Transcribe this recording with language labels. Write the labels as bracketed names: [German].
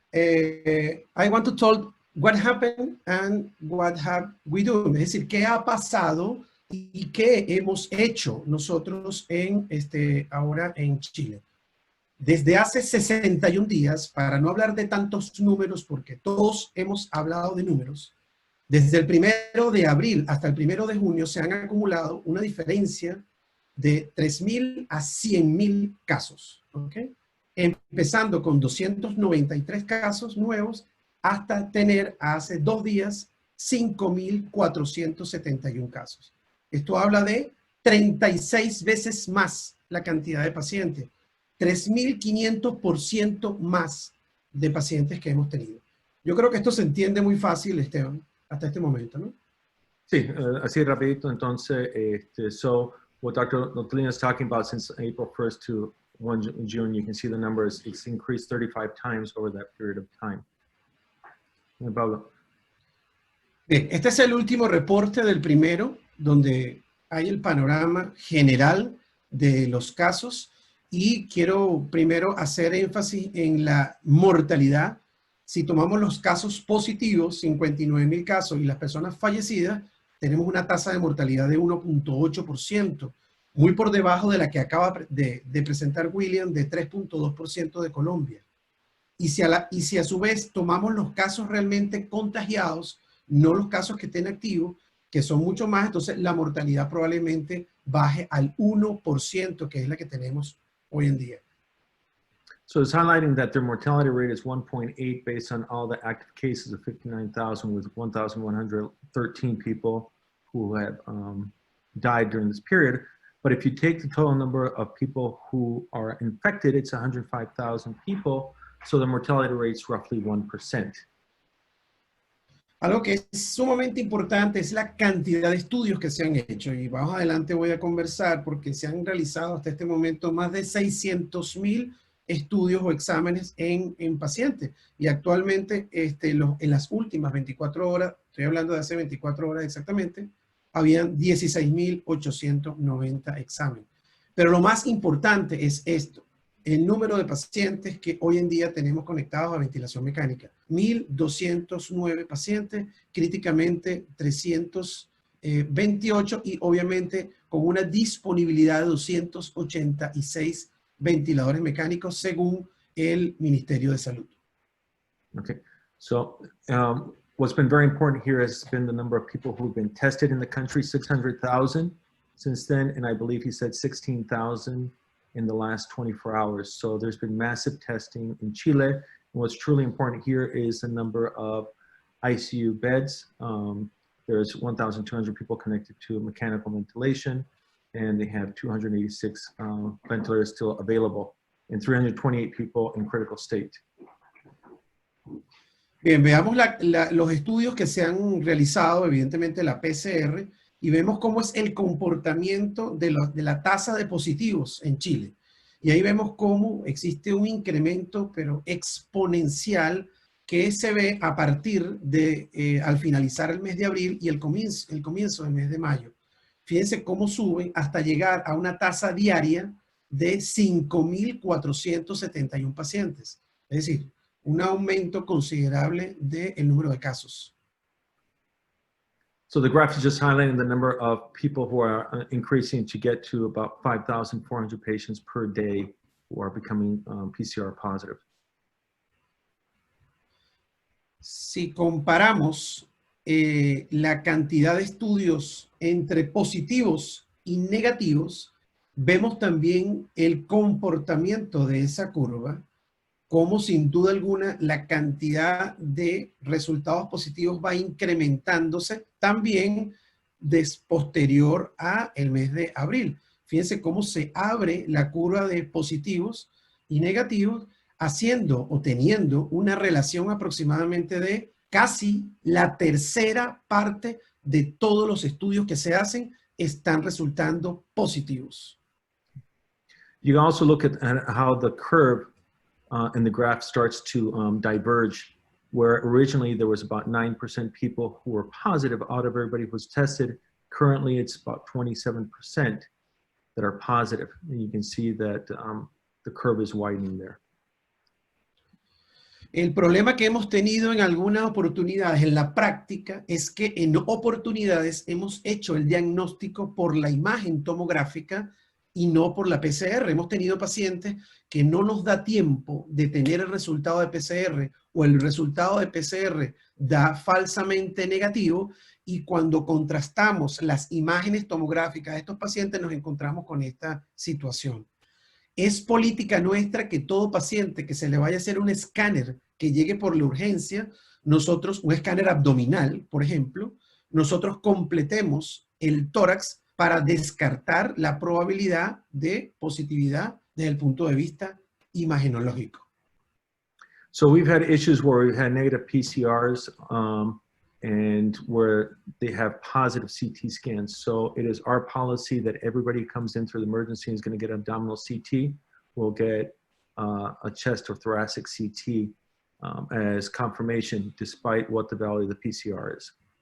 [English] I want to talk what happened and what have we done. [Spanish] Es decir, qué ha pasado y qué hemos hecho nosotros ahora en Chile. Desde hace 61 días, para no hablar de tantos números, porque todos hemos hablado de números, desde el 1 de abril hasta el 1 de junio se han acumulado una diferencia de 3.000 a 100.000 casos. ¿Okay? Empezando con 293 casos nuevos, hasta tener hace 2 días 5.471 casos. Esto habla de 36 veces más la cantidad de pacientes, 3.500% más de pacientes que hemos tenido. Yo creo que esto se entiende muy fácil, Esteban, hasta este momento, ¿no? Sí, así rapidito. Entonces, [English] so what Dr. Ottolino is talking about, since April 1st to 1 June, you can see the numbers, it's increased 35 times over that period of time. Pablo. [Spanish] Bien, este es el último reporte del primero, donde hay el panorama general de los casos, y quiero primero hacer énfasis en la mortalidad. Si tomamos los casos positivos, 59,000 casos, y las personas fallecidas, tenemos una tasa de mortalidad de 1.8%, muy por debajo de la que acaba de presentar William, de 3.2% de Colombia. Y si a su vez tomamos los casos realmente contagiados, no los casos que estén activos, que son mucho más, entonces la mortalidad probablemente baje al 1%, que es la que tenemos hoy en día. [English] So it's highlighting that their mortality rate is 1.8 based on all the active cases of 59,000, with 1,113 people who have died during this period. But if you take the total number of people who are infected, it's 105,000 people. So the mortality rate is roughly 1%. [Spanish] Algo que es sumamente importante es la cantidad de estudios que se han hecho, y más adelante voy a conversar porque se han realizado hasta este momento más de 600,000 estudios o exámenes en pacientes, y actualmente en las últimas 24 horas, estoy hablando de hace 24 horas exactamente, habían 16,890 exámenes. Pero lo más importante es esto: el número de pacientes que hoy en día tenemos conectados a ventilación mecánica. 1,209 pacientes, críticamente 328, y obviamente con una disponibilidad de 286 ventiladores mecánicos según el Ministerio de Salud. [English] Okay, so what's been very important here has been the number of people who've been tested in the country, 600,000 since then, and I believe he said 16,000 in the last 24 hours. So there's been massive testing in Chile. And what's truly important here is the number of ICU beds. There's 1,200 people connected to mechanical ventilation, and they have 286 ventilators still available, and 328 people in critical state. [Spanish] Bien, veamos los estudios que se han realizado, evidentemente la PCR, y vemos cómo es el comportamiento de la tasa de positivos en Chile. Y ahí vemos cómo existe un incremento, pero exponencial, que se ve a partir de al finalizar el mes de abril y el comienzo del mes de mayo. Fíjense cómo suben hasta llegar a una tasa diaria de 5,471 pacientes. Es decir, un aumento considerable del número de casos. [English] So the graph is just highlighting the number of people who are increasing to get to about 5,400 patients per day who are becoming PCR positive. [Spanish] Si comparamos la cantidad de estudios entre positivos y negativos, vemos también el comportamiento de esa curva, como sin duda alguna la cantidad de resultados positivos va incrementándose también posterior a el mes de abril. Fíjense cómo se abre la curva de positivos y negativos, haciendo o teniendo una relación aproximadamente de casi la tercera parte de todos los estudios que se hacen están resultando positivos. [English] You can also look at how the curve and the graph starts to diverge, where originally there was about 9% people who were positive out of everybody who was tested. Currently, it's about 27% that are positive. And you can see that the curve is widening there. [Spanish] El problema que hemos tenido en algunas oportunidades en la práctica es que en oportunidades hemos hecho el diagnóstico por la imagen tomográfica y no por la PCR. Hemos tenido pacientes que no nos da tiempo de tener el resultado de PCR, o el resultado de PCR da falsamente negativo, y cuando contrastamos las imágenes tomográficas de estos pacientes nos encontramos con esta situación. Es política nuestra que todo paciente que se le vaya a hacer un escáner que llegue por la urgencia, nosotros, un escáner abdominal, por ejemplo, nosotros completemos el tórax para descartar la probabilidad de positividad desde el punto de vista imagenológico. [English] So we've had issues where we've had negative PCRs and where they have positive CT scans. So it is our policy that everybody who comes in through the emergency is going to get abdominal CT, will get a chest or thoracic CT as confirmation, despite what the value of the PCR is.